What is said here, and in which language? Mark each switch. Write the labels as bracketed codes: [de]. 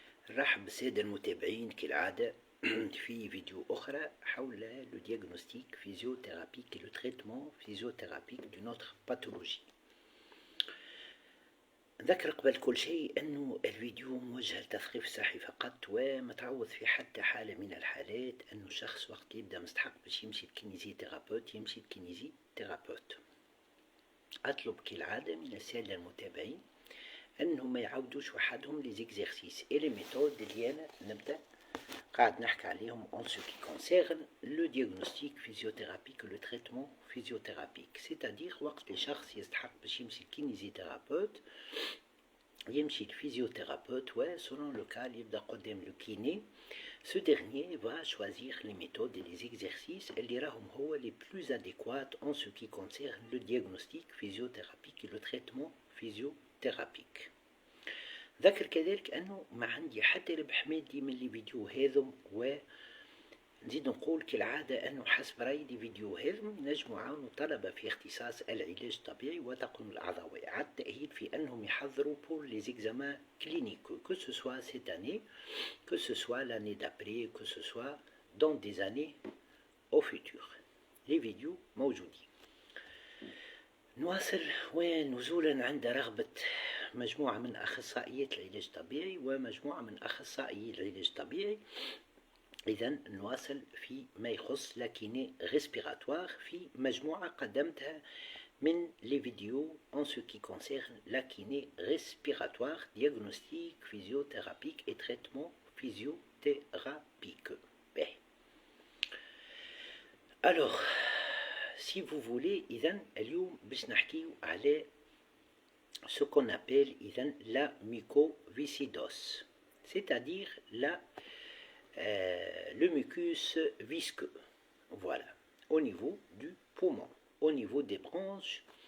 [ar] نرحب بالسادة المتابعين كالعادة في فيديو أخرى حول لو [fr] diagnostic physiothérapique et le traitement physiothérapique d'une autre pathologie. [ar] نذكر قبل كل شيء أنه الفيديو موجه لتثقيف صحي فقط ومتعوض في حتى حالة من الحالات أنه الشخص وقت يبدأ مستحق باش يمشي لكينيزي ثيرابوت يمشي لكينيزي ثيرابوت. أطلب كالعادة من السادة المتابعين أنهم ما يعودوش وحدهم لي زيكزيرسيس اي لي ميثود اللي أنا نبدأ قاعد نحكي عليهم [fr] en ce qui concerne le diagnostic physiothérapique et le traitement physiothérapique. [ar] C'est-à-dire وقت الشخص يستحق باش يمشي لكينيزيثيرابوت يمشي للفيزيوثيرابوت و selon le cas يبدأ قدام le kiné. [fr] Ce dernier va choisir les méthodes et les exercices [ar] اللي راهم هو [fr] les plus adéquats en ce qui concerne le diagnostic physiothérapique et le traitement physiothérapique. [ar] ذكر كذلك أنه ما عندي حتى ربح مادي من الفيديو هذم، ونزيد نقول كالعادة أنه حسب رأيي الفيديو هذم نجموا يعاونوا طلبة في اختصاص العلاج الطبيعي وتقويم الأعضاء على التأهيل في أنهم يحضروا [fr] pour les examens cliniques que ce soit cette année, que ce soit l'année d'après, que ce soit dans des années au futur. Les vidéos موجودين. [ar] نواصل ونزولا عند رغبة مجموعة من أخصائيات العلاج الطبيعي ومجموعة من أخصائيي العلاج الطبيعي. إذن نواصل في ما يخص لاكيني ريسبيراتوار في مجموعة قدمتها من لي فيديو [fr] en ce qui concerne la kiné respiratoire, diagnostic physiothérapique et traitement physiothérapique. Bien. Alors, si vous voulez, [ar] إذن اليوم باش نحكيو على [fr] ce qu'on appelle la mucoviscidose, c'est-à-dire le mucus visqueux, voilà, au niveau du poumon, au niveau des bronches.